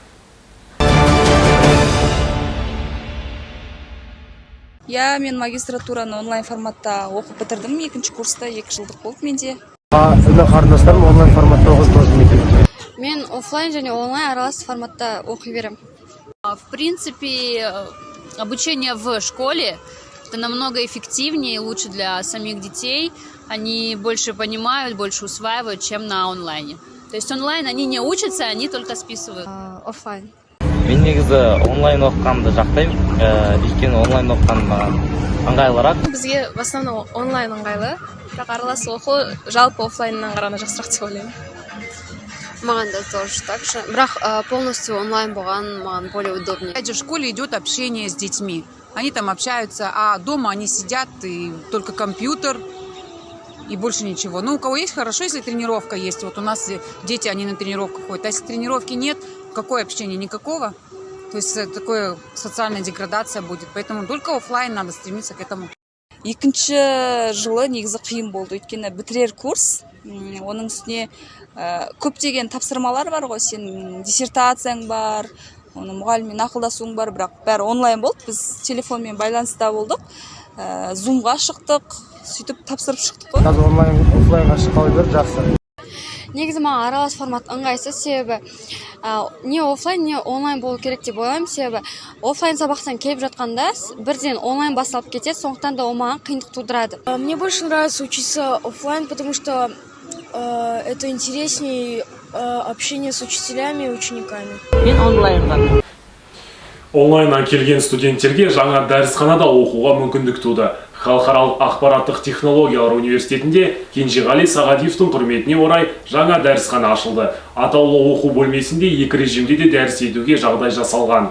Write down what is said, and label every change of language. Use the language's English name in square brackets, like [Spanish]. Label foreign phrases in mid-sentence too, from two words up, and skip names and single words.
[Kazakh] Мен магистратураны онлайн форматта оқып бітірдім. 2-ші курста 2 жылдық болды менде. Қарындастарым онлайн форматта оқып. Мен офлайн және онлайн аралас форматта оқи берем. [Russian] В принципе, обучение в школе это намного эффективнее и лучше для самих детей. Они больше понимают, больше усваивают, чем на онлайне. То есть онлайн они не учатся, они только списывают. Офлайн. [Kazakh] Мен негізі онлайн оқығанды жақтаймын, өйткені онлайн оқыған маған ыңғайлырақ. Бізге [Russian] в основном [Kazakh] онлайн ыңғайлы, бірақ аралас оқу жалпы офлайннан қарағанда жақсырақ деп ойлаймын. Маған да [Russian] тоже так же. [Kazakh] Бірақ полностью онлайн болған маған [Russian] более удобнее. Опять же, в школе идет общение с детьми. Они там общаются, а дома они сидят и только компьютер и больше ничего. Ну, у кого есть, хорошо, если тренировка есть. Вот у нас дети, они на тренировку ходят. А если тренировки нет, какое общение? Никакого. То есть такая социальная деградация будет. Поэтому только офлайн надо стремиться к этому. [Kazakh] 2-ші жылы негізі қиын болды. Өйткені бітірер курс, оның үстіне көптеген тапсырмалар бар ғой, сен диссертацияң бар, оны мұғаліммен ақылдасуың бар, бірақ бәрі онлайн болды. Біз телефонмен байланыста болдық, зумға шықтық, сөйтіп тапсырып шықтық қой. Қазір онлайн офлайнға шыққалы бері жақсы. Негізі маған аралас формат ыңғайсыз, себебі не офлайн, не онлайн болу керек деп ойлаймын, себебі офлайн сабақтан келіп жатқанда бірден онлайн басталып кетеді, сондықтан да ол маған қиындық тудырады. [Russian] Мне больше нравится учиться офлайн, потому что это интереснее общение с учителями и учениками. [Kazakh] Мен онлайнға. Онлайннан келген студенттерге жаңа дәрісханада оқуға мүмкіндік туды. Халықаралық ақпараттық технологиялар университетінде Кенжеғали Сағадиевтің құрметіне орай жаңа дәрісхана ашылды. Атаулы оқу бөлмесінде 2 режимде де дәріс етуге жағдай жасалған.